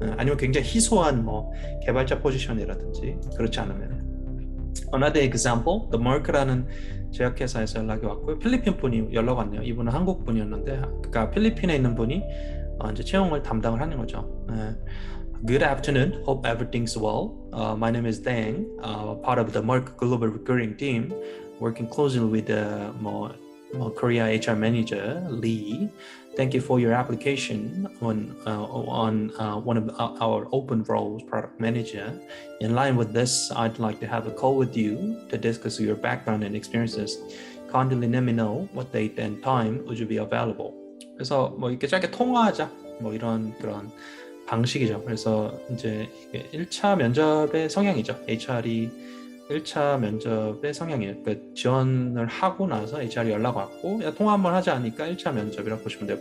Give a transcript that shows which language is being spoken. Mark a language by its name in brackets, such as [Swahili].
[Korean] 아니면 굉장히 희소한 뭐 개발자 포지션이라든지 그렇지 않으면. [English] Another example, [Korean] The Merck라는 제약회사에서 연락이 왔고요. 필리핀 분이 연락 왔네요. 이분은 한국 분이었는데, 그러니까 필리핀에 있는 분이 이제 채용을 담당을 하는 거죠. [English] Good afternoon. Hope everything's well. My name is Dang, part of the Merck Global Recruiting Team, working closely with the Korea HR Manager Lee. Thank you for your application on one of our open roles, product manager. In line with this, I'd like to have a call with you to discuss your background and experiences. Kindly let me know what date and time would you be available. [Korean] 그래서 뭐 이렇게 짧게 통화하자, 뭐 이런 그런 방식이죠. 그래서 이제 이게 1차 면접의 성향이죠. HR이 1차 면접의 성향이에요. 그러니까 지원을 하고 나서 HR이 연락 왔고 통화 한번 하자 하니까 1차 면접이라고 보시면 돼요.